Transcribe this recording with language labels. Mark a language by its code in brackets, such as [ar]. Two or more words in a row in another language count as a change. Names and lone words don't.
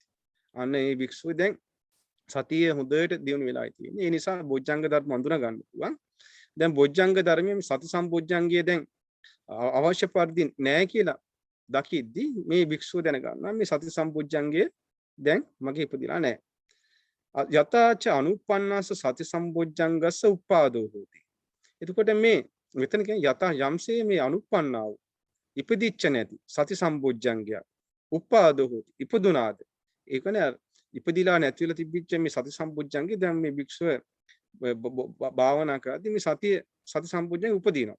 [si] අන්න ඒ භික්ෂුව දැන් සතිය හොඳට දියුණු වෙලා තියෙන්නේ. ඒ නිසා බොජ්ජංග ධර්ම හඳුනා ගන්න පුළුවන්. දැන් බොජ්ජංග ධර්මයේ සති සම්බොජ්ජංගය දැන් අවශ්‍ය පරිදි නැහැ කියලා දකිද්දි මේ භික්ෂුව දැනගන්නවා මේ සති සම්බොජ්ජංගය දැන් මගේ ඉපදිලා නැහැ. [pi] යතාච අනුප්පන්නස්ස සති සම්බොජ්ජංගස්ස උප්පාදෝ හෝති. [si] එතකොට මේ මෙතන කියන්නේ යත යම්සේ මේ අනුප්පන්නා වූ ඉපදිච්ච නැති සති සම්බොජ්ජංගය [pi] උප්පාදෝ හෝති [si] ඉපදුනාද. ඒ කියන්නේ ඉපදිලා නැති වෙලා තිබිච්ච මේ සති සම්බොජ්ජංගය දැන් මේ භික්ෂුව භාවනා කරද්දී මේ සති සම්බොජ්ජංගය උපදිනවා.